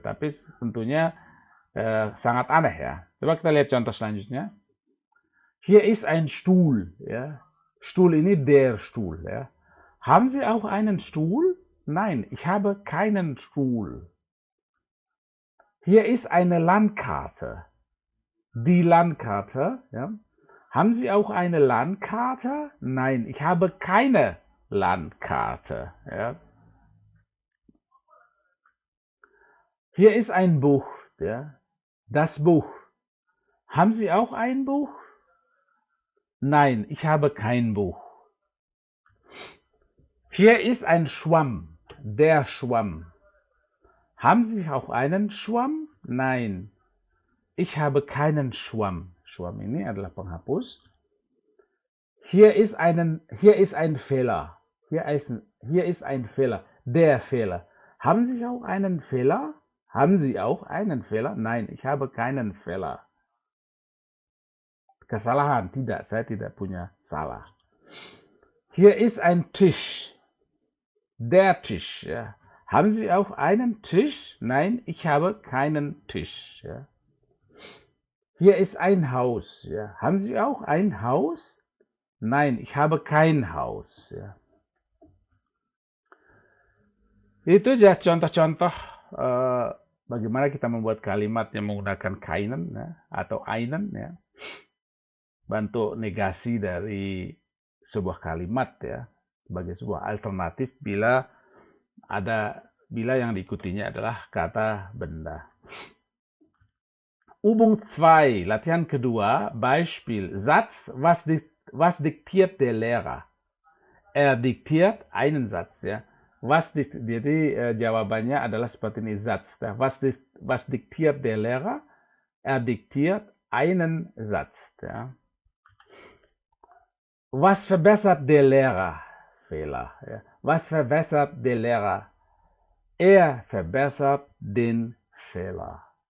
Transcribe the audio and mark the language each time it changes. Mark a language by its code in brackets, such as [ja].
[id] Tapi tentunya sangat aneh ya. Coba kita lihat contoh selanjutnya. [de] Hier ist ein Stuhl ya. Stuhl ini der Stuhl ya. Haben Sie auch einen Stuhl? Nein, ich habe keinen Stuhl. Hier ist eine Landkarte. Die Landkarte. Ja. Haben Sie auch eine Landkarte? Nein, ich habe keine Landkarte. Ja. Hier ist ein Buch. Ja. Das Buch. Haben Sie auch ein Buch? Nein, ich habe kein Buch. Hier ist ein Schwamm. Der Schwamm. Haben Sie auch einen Schwamm? Nein, ich habe keinen Schwamm. [id] Schwamm ini adalah penghapus. [de] Hier ist ein Fehler. Hier ist ein Fehler. Der Fehler. Haben Sie auch einen Fehler? Haben Sie auch einen Fehler? Nein, ich habe keinen Fehler. [id] Kesalahan, tidak, saya tidak punya salah. [de] Hier ist ein Tisch. Der Tisch. Ja. Haben Sie auch einen Tisch? Nein, ich habe keinen Tisch. Ja. Hier ist ein Haus. Ja. Haben Sie auch ein Haus? Nein, ich habe kein Haus. Ya. [id] Itu ya contoh-contoh bagaimana kita membuat kalimat yang menggunakan keinen ya, atau einen ya. Bentuk negasi dari sebuah kalimat ya sebagai sebuah alternatif bila yang diikutinya adalah kata benda. [de] Übung 2, [id] latihan kedua, [de] Beispiel, Satz, was diktiert der Lehrer? Er diktiert einen Satz, ya. [id] Jadi jawabannya adalah seperti ini, Satz. [de] Was diktiert der Lehrer? Er diktiert einen Satz, ya. Was verbessert der Lehrer? Fehler. Ja. Was verbessert der Lehrer? Er verbessert den Fehler.